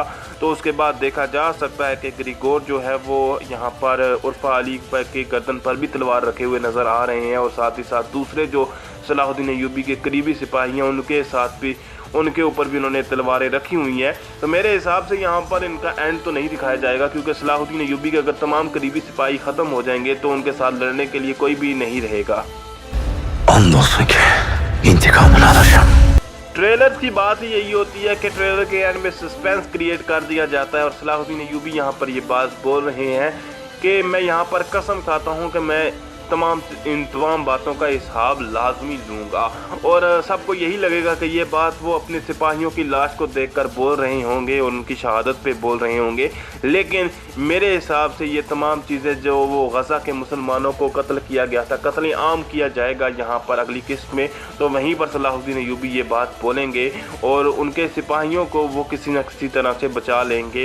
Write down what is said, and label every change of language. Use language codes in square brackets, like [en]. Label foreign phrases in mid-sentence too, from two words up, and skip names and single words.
[hi] तो उसके बाद देखा जा सकता है कि ग्रिगोर जो है वो यहाँ पर उर्फा अली के गर्दन पर भी तलवार रखे हुए नज़र आ रहे हैं और साथ ही साथ दूसरे जो सलाहुद्दीन अय्यूबी के करीबी सिपाही हैं उनके साथ भी उनके ऊपर भी उन्होंने तलवारें रखी हुई हैं। तो मेरे हिसाब से यहाँ पर इनका एंड तो नहीं दिखाया जाएगा क्योंकि सलाहुद्दीन अय्यूबी के अगर तमाम करीबी सिपाही ख़त्म हो जाएंगे तो उनके साथ लड़ने के लिए कोई भी नहीं रहेगा। [tr] Andolsun ki intikamını alacağım. [hi] ट्रेलर की बात ही यही होती है कि ट्रेलर के एंड में [en] suspense create [hi] कर दिया जाता है और सलाहुद्दीन अय्यूबी यहाँ पर ये बात बोल रहे हैं कि मैं यहाँ पर कसम खाता हूँ कि मैं इन तमाम बातों का हिसाब लाजमी लूँगा। और सबको यही लगेगा कि ये बात वो अपने सिपाहियों की लाश को देखकर बोल रहे होंगे और उनकी शहादत पे बोल रहे होंगे, लेकिन मेरे हिसाब से ये तमाम चीज़ें जो वो गज़ा के मुसलमानों को कत्ल किया गया था, कत्ल आम किया जाएगा यहाँ पर अगली किस्त में, तो वहीं पर सलाहुद्दीन अय्यूबी ये बात बोलेंगे और उनके सिपाहियों को वो किसी न किसी तरह से बचा लेंगे।